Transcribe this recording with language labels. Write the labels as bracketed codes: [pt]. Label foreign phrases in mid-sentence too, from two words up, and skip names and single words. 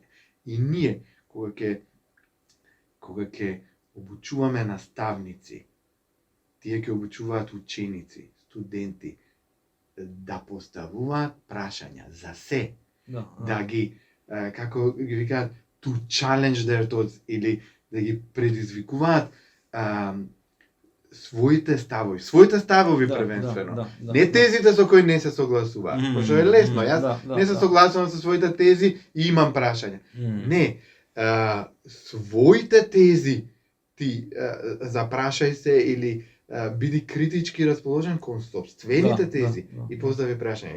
[mk] И ние кога ќе обучуваме наставници, тие ќе обучуваат ученици, студенти да поставуваат прашања за се, да ги како ги викаат [en] to challenge their thoughts [mk] или да ги предизвикуваат своите ставови првенствено. Не тезите со кои не се согласуваат. Пошто е лесно, јас не се согласувам со своите тези и имам прашања. Не, своите тези ти запрашај се или биди критички расположен кон сопствените тези и постави прашања.